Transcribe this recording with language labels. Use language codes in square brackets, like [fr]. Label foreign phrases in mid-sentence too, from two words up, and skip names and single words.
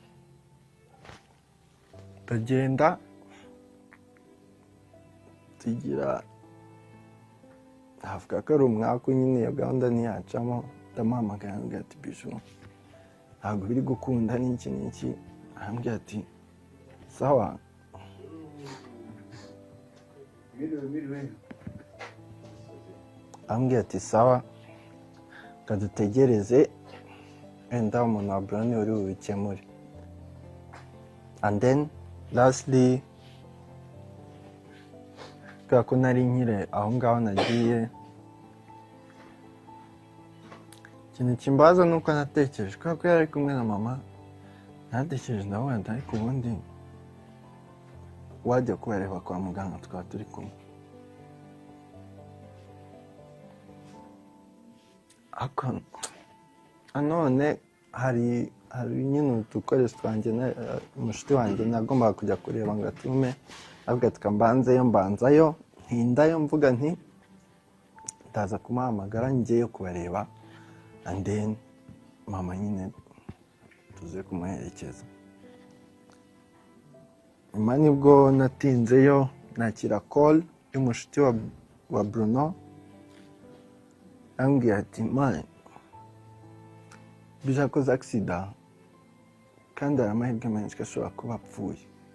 [rw] Ndagenda tugira havuga ko ari umwaka nyine iyo gahunda ntiyacamo, ndamuhamagara arambwira ati Biju ntabwo biri gukunda n'iki, arambwira ati sawa. Arambwira ati sawa kadutegereze wenda umuntu wa Bruno uri bubikemure. [en] And then lastly [rw] kubera ko nari nkire aho ngaho nagiye, ikintu kimbaza nuko natekereje kubera ko yari kumwe na mama, natekereje ndavuga nti ariko ubundi wajya kubareba kwa muganga tukaba turi kumwe. None hari nyine udukoresho twanjye umushuti wanjye nagombaga kujya kureba ngo atume, avuga ati mbanzayo ntindayo, mvuga nti ndaza kumuhamagara ngiyeyo kubareba [en] and then [rw] mama nyine tuze kumuherekeza. Nyuma nibwo natinzeyo nakira call y'umushuti wa Bruno, ambwira ati man Biju akoze accident kandi hari amahirwe menshi ko ashobora kuba apfuye.